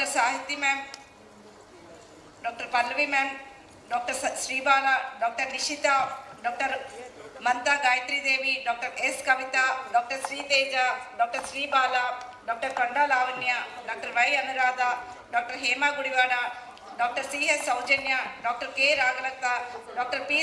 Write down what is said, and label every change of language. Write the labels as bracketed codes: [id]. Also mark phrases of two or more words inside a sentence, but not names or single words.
[en] Sahiti ma'am, Dr. Pallavi ma'am, Dr. Sribala, Dr. Nishita, Dr. Manta Gayatri Devi, Dr. S. Kavita, Dr. Sri Teja, Dr. Sribala, Dr. Kanda Lavanya, Dr. Y. Anuradha, Dr. Hema Gudivada, Dr. C. S. Saujanya, Dr. K. Ragalata, Dr. P.